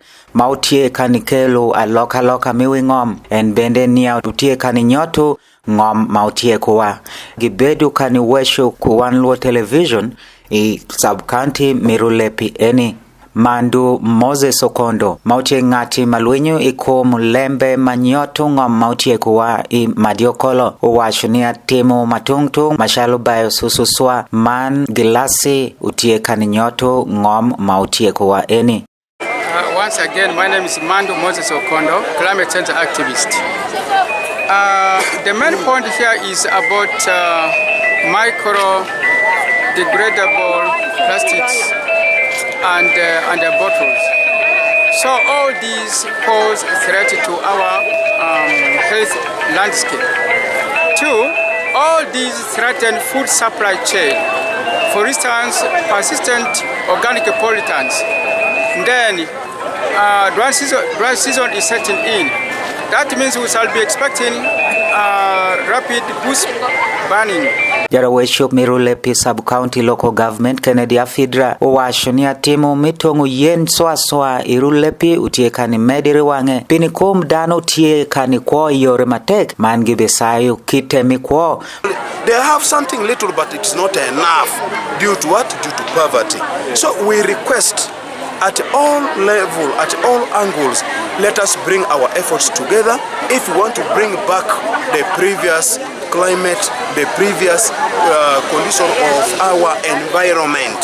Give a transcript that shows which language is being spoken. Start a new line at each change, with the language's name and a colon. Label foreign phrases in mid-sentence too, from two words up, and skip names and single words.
Alur: ma utie kani kelo aloka miwi ngom en bende nia utie kani nyoto ngom ma utie kuwa gibedu kani wesho ku Wan Luo television i sub-county mirulepi eni Mandu Moses Okondo mautie ngati maluenyo ikom lembe manyoto ngom mautie kuwa i Madio Kolo uwashunia temo matungtung mashalo bayo sususwa man gilasi utie kaninyoto ngom mautie kuwa eni.
English: Once again, my name is Mandu Moses Okondo, climate change activist. The main point here is about micro-degradable plastics and the bottles. So all these pose a threat to our health landscape. Two, all these threaten food supply chain. For instance, persistent organic pollutants. Then dry season is setting in. That means we shall be expecting rapid bush burning.
Alur: Jaraweshop mirulepi
English: sub-county local government
Alur: Kennedy Afidra uwashunia timu mitongu yen soa irulepi utiekani mediri wange pinikum dano utiekani kwa yore matek mangibe sayo kitemi kwa.
English: They have something little but it's not enough due to what? Due to poverty. So we request at all levels, at all angles, let us bring our efforts together if we want to bring back the previous climate, the previous condition of our environment.